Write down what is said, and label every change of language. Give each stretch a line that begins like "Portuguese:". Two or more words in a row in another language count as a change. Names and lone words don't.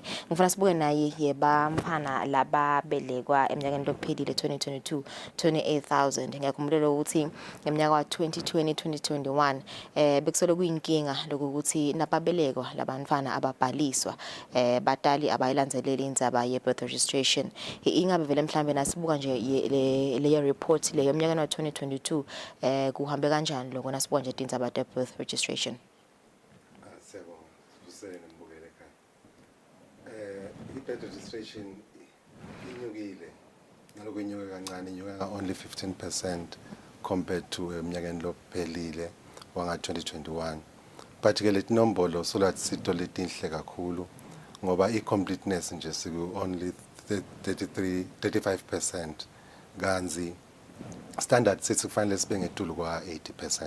Swati: Ngifuna sibuke naye yebamfana lababelekwa eminyakeni lophelile 2022 28,000. Ngiyakhumbula ukuthi eminyaka wa 2020 2021 bekusole kuyinkinga lokuthi nababelekwa labantwana ababhaliswa batali abayilandzeleli indzaba ye-
English: birth registration.
Swati: Ingabe vele mhlambe nasibuka nje le report le yomnyaka wa 2022 kuhambe kanjani lokho nasibuka nje indzaba ye-
English: birth registration?
Swati: I-birth registration inyukile ngaloko inyuke kancane inyuke
English: only 15% compared to
Swati: eminyakeni lophelile wanga 2021. But ke leti nombolo solathi sito letinhle kakhulu ngoba i-completeness nje siku only 35% kanzi standard sithi kufanele sibe ngetulu kwa 80%.